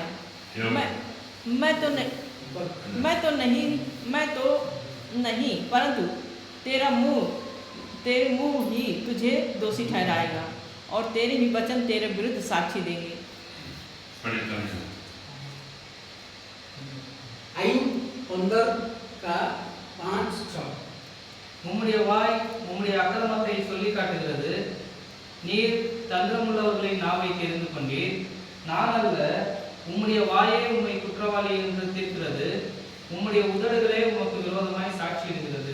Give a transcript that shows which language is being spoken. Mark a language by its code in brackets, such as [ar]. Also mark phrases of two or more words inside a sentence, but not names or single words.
[hi] मैं तो नहीं परंतु तेरे मुंह ही तुझे दोषी ठहराएगा और तेरे ही वचन तेरे विरुद्ध साक्षी देंगे। आयु 15 का 5-6 [ta] உம்முடைய வாய் உம்முடைய அக்கிரமத்தை சொல்லி காட்டுகிறது. நீர் தந்திரமுள்ளவர்களின் நாவை தெரிந்து கொண்டீர். நான் அல்ல, உம்முடைய வாயே உம்மை குற்றவாளி என்று தீர்க்கிறது. உம்முடைய உதடுகளே உமக்கு விரோதமாய் சாட்சியிடுகிறது.